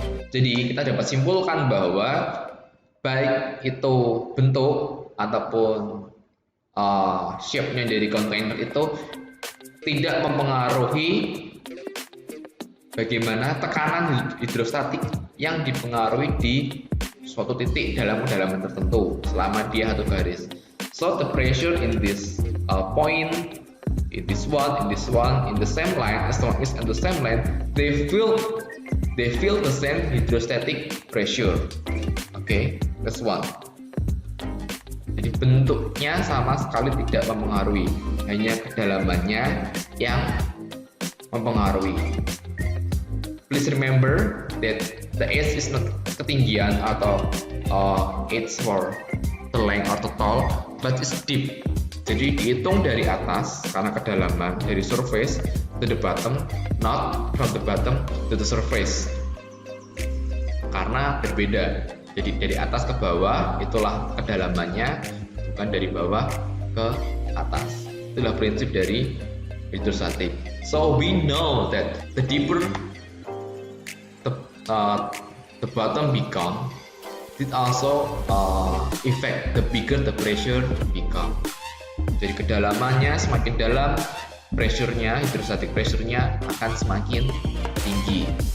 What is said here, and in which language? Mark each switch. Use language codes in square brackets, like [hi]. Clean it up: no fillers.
[id] Jadi kita dapat simpulkan bahwa baik itu bentuk ataupun shape-nya dari kontainer itu tidak mempengaruhi bagaimana tekanan hidrostatik yang dipengaruhi di suatu titik dalam kedalaman tertentu selama dia satu garis. [en] So the pressure in this point, in this one, in the same line, as long as in the same line, they feel the same hydrostatic pressure. Okay, that's one. [id] Jadi bentuknya sama sekali tidak mempengaruhi, hanya kedalamannya yang mempengaruhi. [en] Please remember that the H is not [id] ketinggian atau [en] H for the length or the tall, but it's deep. [id] Jadi dihitung dari atas karena kedalaman, dari [en] surface to the bottom, not from the bottom to the surface. [id] Karena berbeda. Jadi dari atas ke bawah itulah kedalamannya, bukan dari bawah ke atas. Itulah prinsip dari hidrostatik. [en] So we know that the deeper the bottom become, it also affect the bigger the pressure become. [id] Jadi kedalamannya semakin dalam, pressure-nya, hydrostatic pressure-nya akan semakin tinggi.